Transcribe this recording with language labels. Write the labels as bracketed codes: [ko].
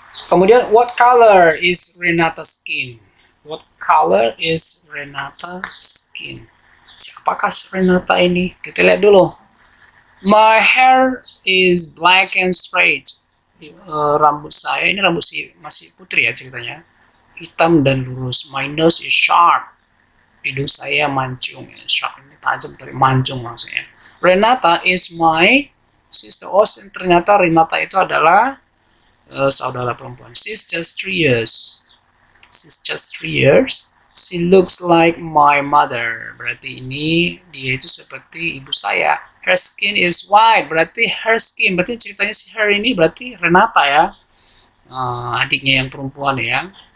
[en] Kemudian, what color is Renata's skin? What color is Renata's skin? [id] Siapakah Renata ini? Kita lihat dulu. My hair is black and straight. Rambut saya, ini rambut masih putri ya ceritanya. Hitam dan lurus. My nose is sharp. Hidung saya mancung. Sharp ini tajam, tapi mancung maksudnya. Renata is my sister. Oh, ternyata Renata itu adalah saudara perempuan. [en] She's just 3 years. She's just 3 years. She looks like my mother. [id] Berarti ini dia itu seperti ibu saya. Her skin is white. Berarti her skin. Berarti ceritanya si her ini berarti Renata ya. Adiknya yang perempuan ya.